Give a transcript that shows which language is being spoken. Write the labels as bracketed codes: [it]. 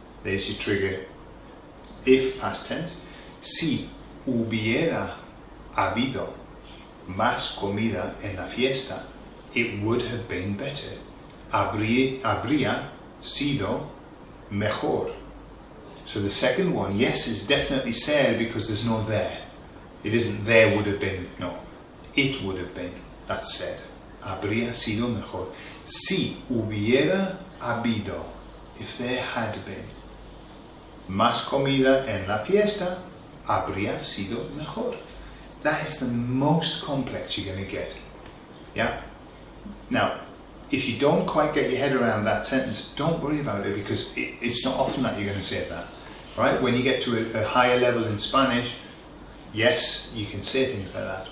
[en] There's your trigger. If, past tense. [es] Si hubiera habido más comida en la fiesta, [en] it would have been better. [es] Habría sido mejor. [en] So the second one, yes, is definitely said because there's no there. It isn't there would have been, no. It would have been. That's said. [es] Habría sido mejor. Si hubiera habido, [en] if there had been [es] más comida en la fiesta, habría sido mejor. [en] That is the most complex you're going to get. Yeah? Now, if you don't quite get your head around that sentence, don't worry about it because it's not often that you're going to say that. Right? When you get to a higher level in Spanish, yes, you can say things like that.